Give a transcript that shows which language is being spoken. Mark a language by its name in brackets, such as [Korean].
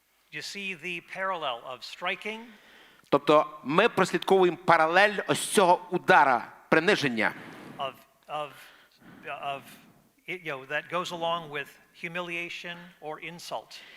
[English] You see the parallel of striking [Ukrainian] Тобто ми прослідковуємо паралель ось цього удара, приниження, [English] that goes along with humiliation or insult.